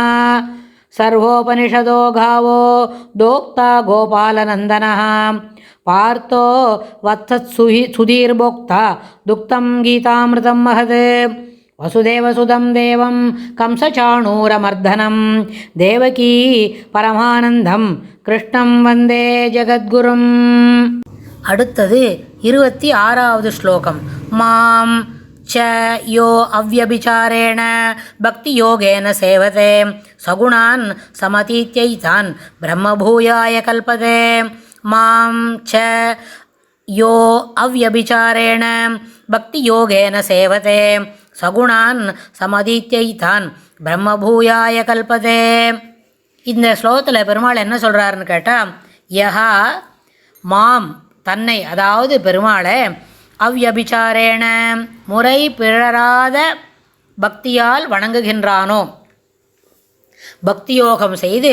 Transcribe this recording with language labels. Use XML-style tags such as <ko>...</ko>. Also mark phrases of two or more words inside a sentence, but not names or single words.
<sa>सर्वोपनिषदो गावो दोक्ता गोपालनन्दनः पार्थो वत्सत्सुधीर्भोक्ता दुक्तं गीतामृतं महत्। वसुदेवसुतं देवं कंसचाणूरमर्दनं देवकी परमानन्दं कृष्णं वन्दे जगद्गुरुम्।</sa> <ta>அடுத்தது 26வது ஸ்லோகம்.</ta> <sa>மாம் च यो अव्यभिचारेण भक्तियोगेन सेवते सगुणान् समतीत्यैतान् ब्रह्मभूयाय कल्पते। मां च यो अव्यभिचारेण भक्तियोगेन सेवते सगुणान् समतीत्यैतान् ब्रह्मभूयाय कल्पते.</sa> <ta>இந்த ஸ்லோகத்தில் பெருமாள் என்ன சொல்கிறாருன்னு கேட்டால்,</ta> <sa>यः माम्</sa> <ta>தன்னை, அதாவது பெருமாளை, அவ்யபிச்சாரேண முறை பிறராத பக்தியால் வணங்குகின்றானோ, பக்தியோகம் செய்து</ta>